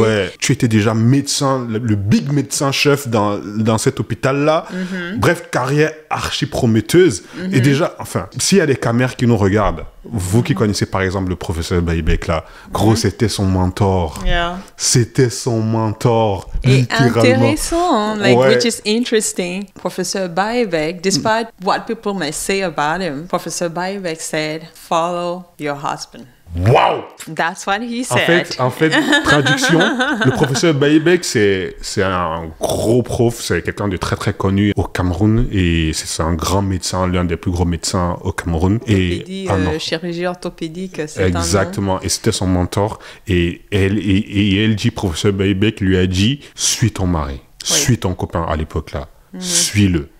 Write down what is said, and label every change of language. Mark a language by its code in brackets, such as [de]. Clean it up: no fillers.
[fr] Ouais, tu étais déjà médecin, le big médecin-chef dans cet hôpital-là. Bref, carrière archi prometteuse. Et déjà, enfin, s'il y a des caméras qui nous regardent, vous qui connaissez par exemple le professeur Baïbek là, gros, c'était son mentor. C'était son mentor, et littéralement. [en] Intéressant, which is interesting. Professeur Baïbek, despite what people may say about him, Professor Baïbek said, follow your husband. Wow! That's what he said. [fr] En fait, traduction, le professeur Baïbek, c'est un gros prof, c'est quelqu'un de très très connu au Cameroun et c'est un grand médecin, l'un des plus gros médecins au Cameroun. Chirurgie orthopédique, c'est exactement, et c'était son mentor. Et elle dit, professeur Baïbek lui a dit, suis ton mari, suis ton copain à l'époque là, suis-le.